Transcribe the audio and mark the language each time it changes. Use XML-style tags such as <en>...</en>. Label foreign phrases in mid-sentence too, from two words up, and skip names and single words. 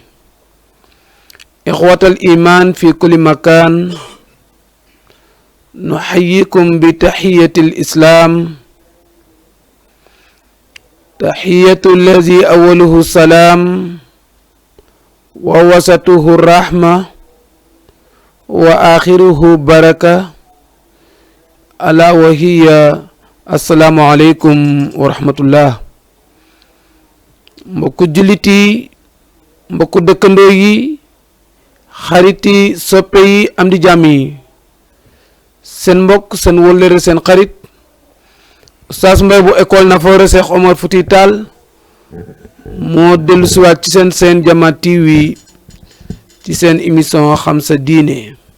<ar>إخوة الإيمان في كل مكان، نحييكم بتحية الإسلام، تحية الذي أوله السلام ووسطه الرحمة وآخره بركة، ألا وهي السلام عليكم ورحمة الله.</ar> <wo>mbokku jullit yi, mbokku dëkkandoo yi, xarit yi, soppe yi, am di jàmm yi, seen mbokk seen wóllëre seen xarit Oustaz Mbaye bu école Nafoore Cheikh Omar Fouti Tall moo dellu siwaat ci seen Jama TV ci seen émission xam sa diine.</wo>